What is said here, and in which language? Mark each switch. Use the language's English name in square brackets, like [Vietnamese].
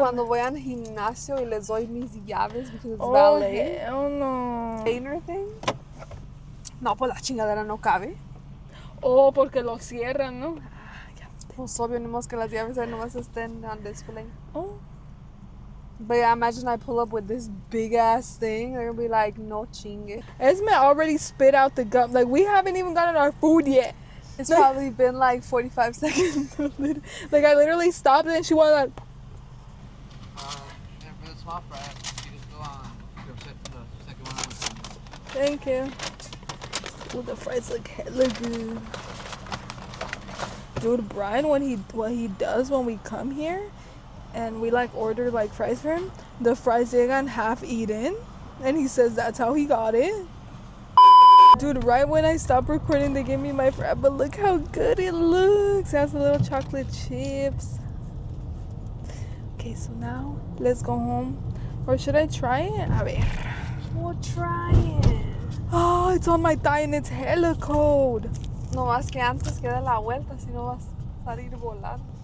[Spanish] cuando voy al gimnasio y les doy mis llaves [English] because it's Oh, ballet hell no. container thing. [Spanish] No, pues la chingadera no cabe. Oh, porque lo cierran, ¿no? Pues obvio, ni más que las llaves ahí nomás estén [English] on display. Oh. But yeah, imagine I pull up with this big ass thing. They're gonna be like, [Spanish] no chingue. [English] Esme already spit out the gum. Like, we haven't even gotten our food yet. It's probably been like 45 seconds. Like, I literally stopped it and she went like, And for the small fry, you just go on the second one. thank you. Ooh, the fries look hella good. Dude, Brian, what he does when we come here and we like order like fries for him, the fries llegan half eaten and he says that's how he got it. Dude, right when I stopped recording they gave me my fry, but look how good it looks. It has the little chocolate chips. Okay, so now let's go home. Or should I try it? [Spanish] A ver. [English] We'll try it. Oh, it's on my thigh and it's hella cold. [Spanish] No más que antes que dé la vuelta, si no vas a salir volando.